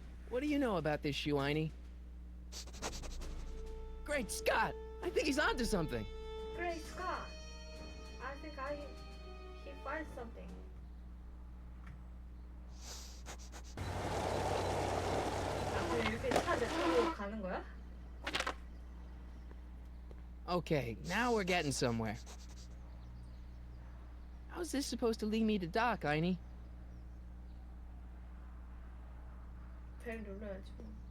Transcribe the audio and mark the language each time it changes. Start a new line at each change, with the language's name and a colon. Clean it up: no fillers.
English: What do you know about this shoe, Einie? Great Scott! I think he's onto something. Great Scott! I think he finds something.
Korean: 그럼 이렇게 차 내타고 가는 거야?
English: Okay, now we're getting somewhere. How's this supposed to lead me to Doc, Einie?
Korean: 벨 눌러야지 뭐.